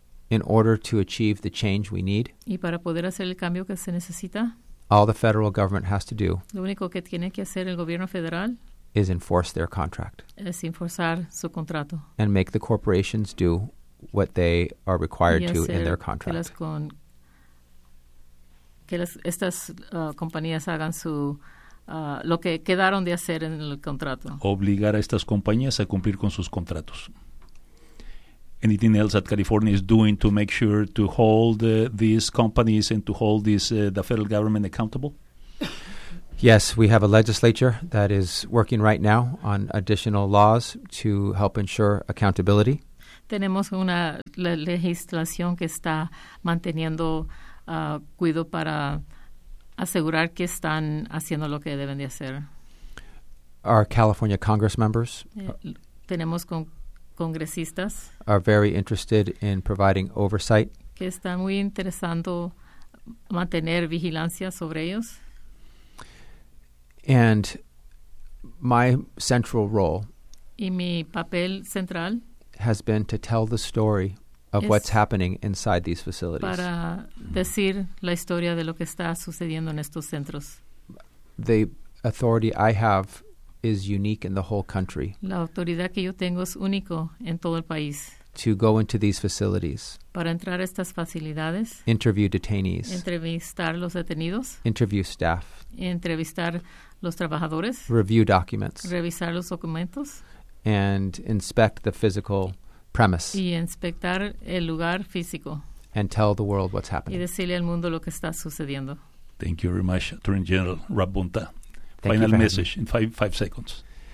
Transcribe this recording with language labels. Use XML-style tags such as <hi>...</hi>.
<en>In order to achieve the change we need.</en> <es>Y para poder hacer el cambio que se necesita.</es> <en>All the federal government has to do.</en> <es>Lo único que tiene que hacer el gobierno federal.</es> <en>Is enforce their contract.</en> <es>Es enforzar su contrato.</es> <en>And make the corporations do what they are required to in their contract.</en> <es>Que las con, que las, estas compañías hagan su, lo que quedaron de hacer en el contrato. Obligar a estas compañías a cumplir con sus contratos.</es> <en>Anything else that California is doing to make sure to hold these companies and to hold this, the federal government accountable? Yes, we have a legislature that is working right now on additional laws to help ensure accountability.</en> <es>tenemos una legislación que está manteniendo cuidado para asegurar que están haciendo lo que deben de hacer.</es> <en>Our California Congress members,</en> <es>tenemos congresistas,</es> <en>are very interested in providing oversight,</en> <es>que están muy interesando mantener vigilancia sobre ellos.</es> <en>And my central role,</en> <es>y mi papel central,</es> <en>has been to tell the story of what's happening inside these facilities.</en> <es>Para decir la historia de lo que está sucediendo en estos centros.</es> <en>The authority I have is unique in the whole country.</en> <es>La autoridad que yo tengo es único en todo el país.</es> <en>To go into these facilities.</en> <es>Para entrar a estas facilidades.</es> <en>Interview detainees.</en> <es>Entrevistar los detenidos.</es> <en>Interview staff.</en> <es>Entrevistar los trabajadores.</es> <en>Review documents.</en> <es>Revisar los documentos.</es> <en>And inspect the physical premise.</en> <es>Y inspectar el lugar físico.</es> <en>And tell the world what's happening.</en> <es>Y decirle al mundo lo que está sucediendo.</es> <en>Thank you very much, Attorney General Rabunta. Final message in five seconds.</en>